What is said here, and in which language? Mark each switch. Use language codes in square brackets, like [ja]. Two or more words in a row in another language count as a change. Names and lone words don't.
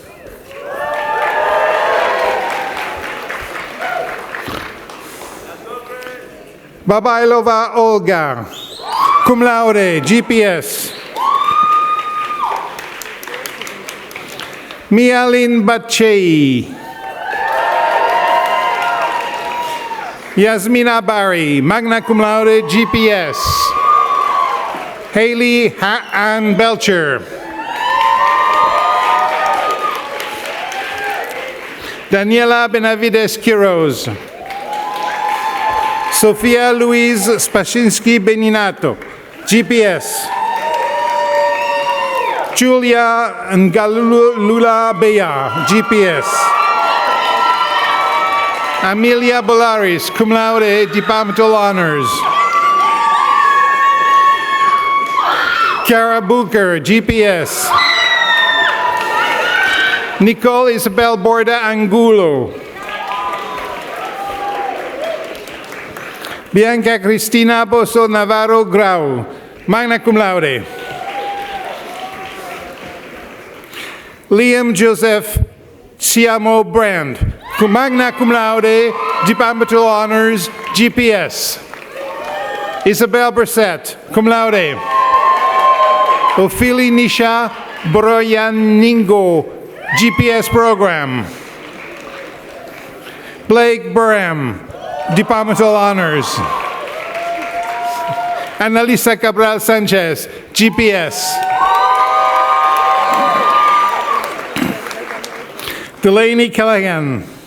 [en] Babailova Olga, [la] cum laude, [en] GPS. Mialin Bachei. Yasmina Bari, [la] magna cum laude, [en] GPS. Haley Ann Belcher. Daniela Benavides Quiroz. Sofia Louise Spashinsky Beninato, GPS. Julia Ngalula Beya, GPS. Amelia Bolaris, [la] cum laude, [en] departmental honors. Kara Booker, GPS. Nicole Isabel Borda Angulo. Bianca Cristina Boso Navarro Grau, [la] magna cum laude. [en] Liam Joseph Siamo Brand, [la] magna cum laude, [en] departmental honors, GPS. Isabel Brissett, [la] cum laude. [en] Ophelia Nisha Broyaningo, GPS program. Blake Burham, departmental honors. Annalisa Cabral Sanchez, GPS. Delaney Callahan.